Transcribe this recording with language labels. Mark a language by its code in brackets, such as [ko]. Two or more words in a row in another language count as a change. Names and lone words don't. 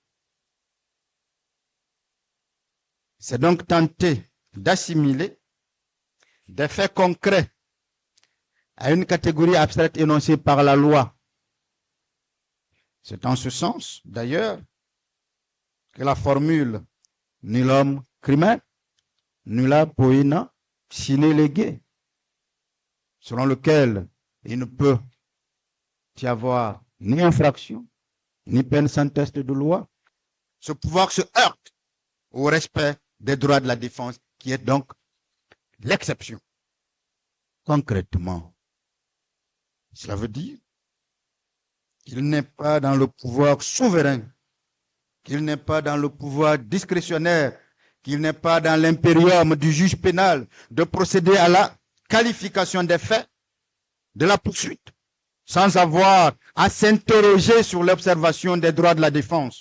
[fr] C'est donc tenter d'assimiler des faits concrets à une catégorie abstraite énoncée par la loi. C'est en ce sens, d'ailleurs, que la formule « [la] nullum crimen, nulla poena sine lege », [fr] selon lequel il ne peut y avoir ni infraction, ni peine sans test de loi, ce pouvoir se heurte au respect des droits de la défense, qui est donc l'exception. Concrètement, cela veut dire qu'il n'est pas dans le pouvoir souverain, qu'il n'est pas dans le pouvoir discrétionnaire, qu'il n'est pas dans l'impérium du juge pénal de procéder à la qualification des faits de la poursuite, sans avoir à s'interroger sur l'observation des droits de la défense.